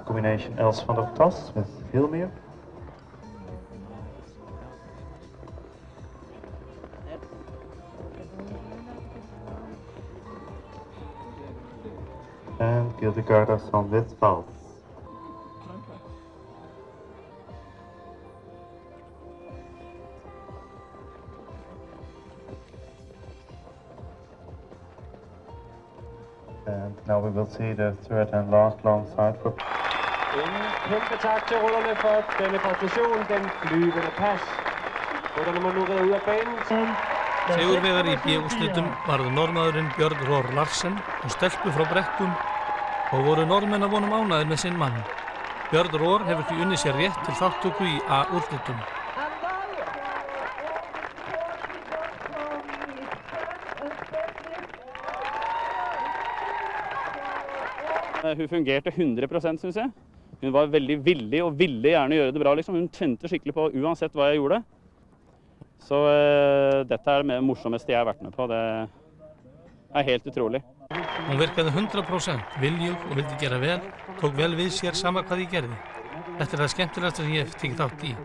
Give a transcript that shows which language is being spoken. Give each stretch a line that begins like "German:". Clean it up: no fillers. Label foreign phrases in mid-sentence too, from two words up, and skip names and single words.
English: combination Els van der Plas with Hilmeer. And Gilde Gardarsson with Val. And now we will see the third and last long side for.
Danish: En kæmpe tak til rytterne for denne præstation, den flyvende pas. Rytterne må nu redde ud af banen.
Icelandic: Sigurvegari í B-úrslitum varð Norðmaðurinn Björn Roar Larsen og stelpu frá Brekkum og voru Norðmenn að vonum ánægðir með sinn mann. Björn Roar hefur því unnið sér rétt til þátttöku í A-úrslitum.
Norwegian: Hun fungerte 100%, synes jeg. Hun var veldig villig og ville gjerne gjøre det bra, liksom. Hun tente skikkelig på uansett hva jeg gjorde. Så dette er det morsomste jeg har vært med på. Det er helt utrolig.
Icelandic: Hún virkaði 100% viljug og vildi gera vel, tók vel við sér sama hvað ég gerði. Þetta er það skemmtilegasta sem ég hef tekið þátt í.